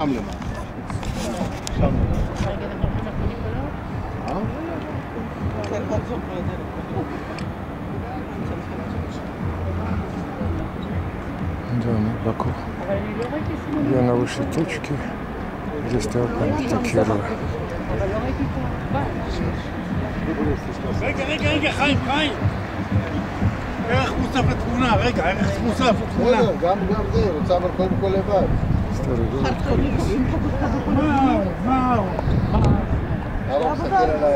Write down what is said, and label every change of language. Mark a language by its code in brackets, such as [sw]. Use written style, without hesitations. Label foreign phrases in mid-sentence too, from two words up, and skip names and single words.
[he] שם למעלה. שם [ru] Да, на боку. Я на высшей точке, где стоял памятник Кирова. [he] רגע, חיים. ערך מוסף לתמונה, ערך מוסף לתמונה. גם זה, רוצה אבל קודם כל לבד. אבא מסתכל עליי.